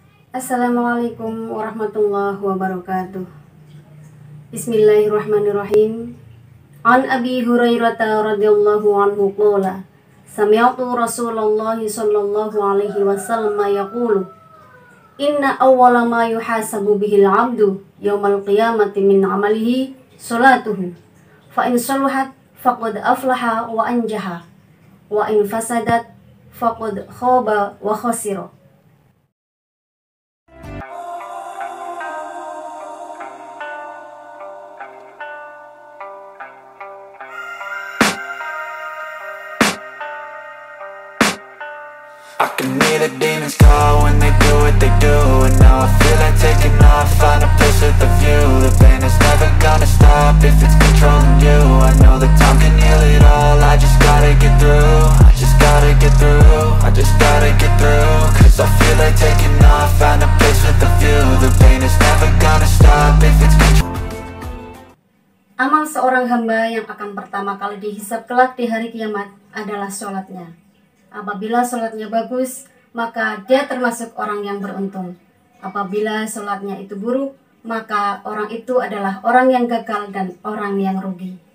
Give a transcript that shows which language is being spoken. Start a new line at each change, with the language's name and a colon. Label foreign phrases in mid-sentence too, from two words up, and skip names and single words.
Arabic: السلام عليكم ورحمة الله وبركاته. بسم الله الرحمن الرحيم. عن أبي هريرة رضي الله عنه قال سمعت رسول الله صلى الله عليه وسلم يقول إن أول ما يحاسب به العبد يوم القيامة من عمله صلاته فإن صلحت فقد أفلح وأنجح وإن فسدت فقد خاب وخسر.
English: I can hear the demons call when they do what they do. And now I feel like taking off, find a place with a view. The pain is never gonna stop if it's controlling you. I know that time can heal it all, I just gotta get through. I just gotta get through, I just gotta get through. Cause I feel like taking off, find a place with a view. The pain is never gonna stop if it's controlling.
Indonesian: Amal seorang hamba yang akan pertama kali dihisab kelak di hari kiamat adalah sholatnya. Apabila sholatnya bagus, maka dia termasuk orang yang beruntung. Apabila sholatnya itu buruk, maka orang itu adalah orang yang gagal dan orang yang rugi.